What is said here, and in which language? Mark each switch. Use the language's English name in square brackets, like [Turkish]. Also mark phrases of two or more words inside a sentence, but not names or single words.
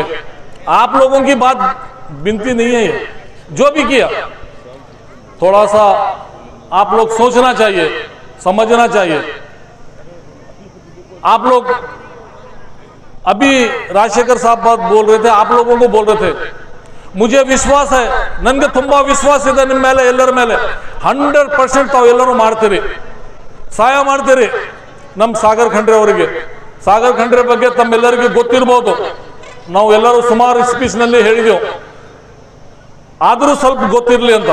[Hindi] आप लोगों की बात विनती नहीं है, ये जो भी किया थोड़ा सा आप लोग सोचना चाहिए, समझना चाहिए. आप लोग अभी राजशेखर साहब बात बोल रहे थे, आप लोगों को बोल रहे थे, मुझे विश्वास है, [Kannada] नन्गे ತುಂಬಾ ವಿಶ್ವಾಸ ಇದೆ ನಿಮ್ಮ ಮೇಲೆ, ಎಲ್ಲರ ಮೇಲೆ 100% ತಾವು ಎಲ್ಲರೂ ಮಾಡ್ತೀರಿ, ಸಹಾಯ ಮಾಡ್ತೀರಿ. ನಮ್ಮ ಸಾಗರ್ ಖಂಡ್ರೆ ಅವರಿಗೆ, ಸಾಗರ್ ಖಂಡ್ರೆ ಬಗ್ಗೆ ತಮ್ಮೆಲ್ಲರಿಗೆ ಗೊತ್ತಿರಬಹುದು, ನಾವು ಎಲ್ಲರೂ ಸುಮಾರು ಸ್ಪೀಚ್ ನಲ್ಲಿ ಹೇಳಿದೆವು, ಆದರೂ ಸ್ವಲ್ಪ ಗೊತ್ತಿರಲಿ ಅಂತ.